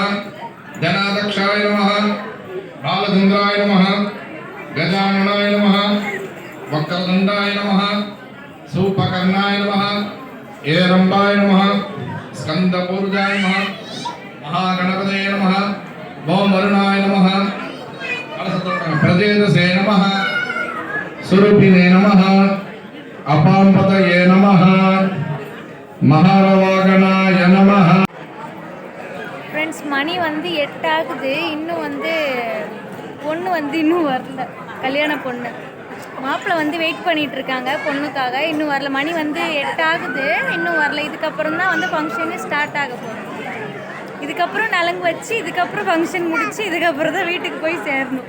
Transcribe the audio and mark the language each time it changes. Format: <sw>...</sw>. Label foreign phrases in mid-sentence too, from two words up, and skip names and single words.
<sa>जनादक्षाय नमः, बालचन्द्राय नमः, गजाननाय नमः, वक्रतुण्डाय नमः, सूपकर्णाय नमः, एरम्बाय नमः, स्कन्दपूर्जाय नमः, महागणपतये नमः, ओमवरुणाय नमः, प्रजेतसे नमः, सुरूपिणे नमः, अपाम्पतये नमः, महारवागणाय नमः.</sa> <ta>ஃப்ரெண்ட்ஸ், மணி வந்து 8 ஆகுது. இன்னும் வந்து பொண்ணு வந்து இன்னும் வரல. கல்யாண பொண்ணு மாப்பிள்ளை வந்து வெயிட் பண்ணிகிட்டு இருக்காங்க பொண்ணுக்காக. இன்னும் வரல. மணி வந்து 8 ஆகுது, இன்னும் வரல. இதுக்கப்புறம் தான் வந்து</ta> <en>function start</en> <ta>ஆக போகுது. இதுக்கப்புறம் நலங்கு வச்சு இதுக்கப்புறம் ஃபங்க்ஷன் முடிச்சு இதுக்கப்புறம் தான் வீட்டுக்கு போய் சேரணும்.</ta>